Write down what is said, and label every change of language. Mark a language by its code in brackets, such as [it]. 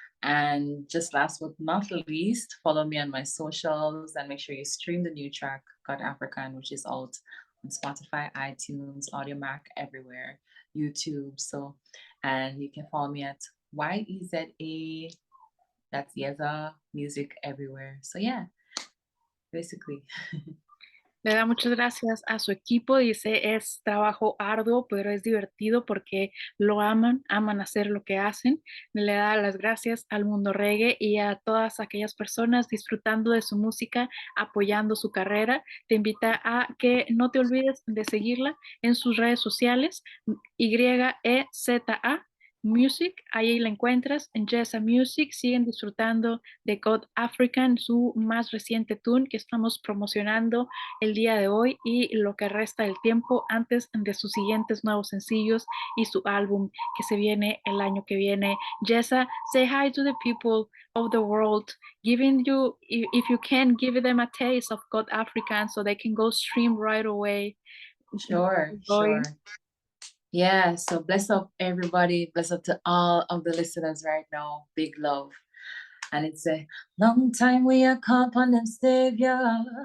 [en] And just last but not least, follow me on my socials and make sure you stream the new track, God African, which is out on Spotify, iTunes, Audio Mac, everywhere, YouTube. So, and you can follow me at YEZA That's YEZA, music everywhere. So yeah, basically. [es] Le da muchas gracias a su equipo, dice, es trabajo arduo, pero es divertido porque lo aman, aman hacer lo que hacen. Le da las gracias al mundo reggae y a todas aquellas personas disfrutando de su música, apoyando su carrera. Te invita a que no te olvides de seguirla en sus redes sociales, YEZA Music, ahí la encuentras en YEZA Music. Siguen disfrutando de God African, su más reciente tune que estamos promocionando el día de hoy y lo que resta del tiempo antes de sus siguientes nuevos sencillos y su álbum que se viene el año que viene. [en] Jessa, say hi to the people of the world, giving you, if you can, give them a taste of God African so they can go stream right away. Sure, Enjoy. sure. Yeah, so bless up everybody. Bless up to all of the listeners right now. Big love. And it's a long time we are caught on them savior.